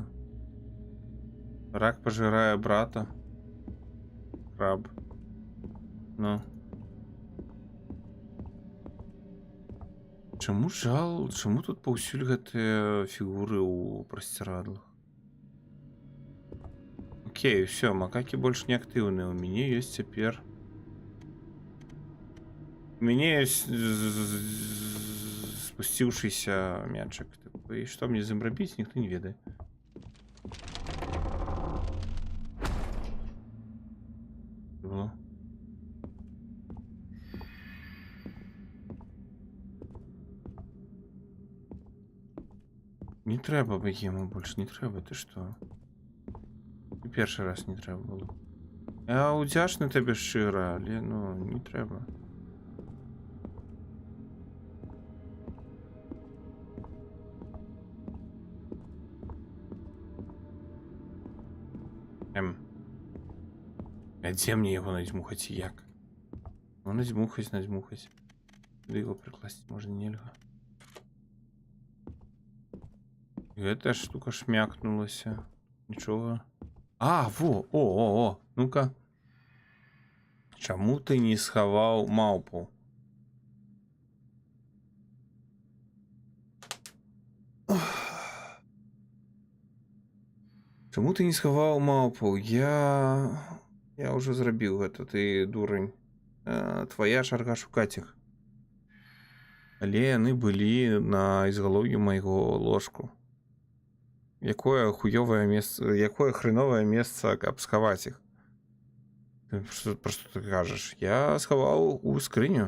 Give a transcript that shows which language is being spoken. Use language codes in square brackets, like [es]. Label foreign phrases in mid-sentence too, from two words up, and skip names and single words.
[uk] Рак пожирає брата. Краб. Ну. Чому жал? Чому тут повсюль гэты фігури у простирадлах? Окей, [ru] все, макаки больше не активные. У меня есть теперь... У меня есть спустившийся мячик. И что мне замробить, никто не ведает. Было. [uk] Не треба богему больше, не треба, [ru] ты что? [uk] І перший раз не треба було. Я удячний тобі щиро, але ну, не треба. А де мені його надзьмухать і як? Ну, надзьмухать. Куди його прикласти, може нельга. [ru] І эта штука шмякнулася. [uk] Нічого. А, о. Ну-ка. Чому ти не сховав мавпу? Чому ти не сховав мавпу? [be] Я уже зробив гэта, ты дурень. Твоя чарга шукаць іх. Але яны былі на ізгалоўі майго ложку. Якое хуёвае месца, якое хреновае месца, каб схаваць іх? Пра што ты кажаш? Я схаваў у скрыню.